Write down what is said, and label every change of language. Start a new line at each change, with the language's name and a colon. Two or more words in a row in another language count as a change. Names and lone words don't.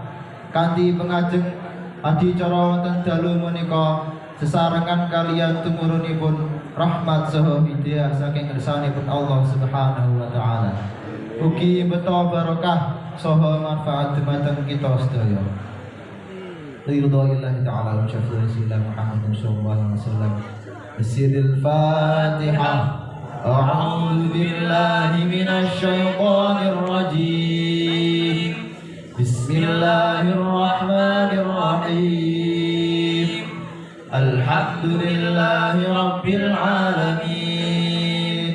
Javanese: Kanthi pengajeng adicara wonten dalu menika sesarengan kalian tumurunipun rahmat saha hidayah saking ngersanipun Allah
Arabic: سبحانه وتعالى.
Javanese: Ugi beto barokah saha manfaat dumateng kita sedaya.
Arabic: رضى الله تعالى وشفاعة الله محمد صلى الله عليه وسلم. بسم الله الفاتحة. أعوذ بالله من الشيطان الرجيم. بسم الله الرحمن الرحيم. الحمد لله رب العالمين.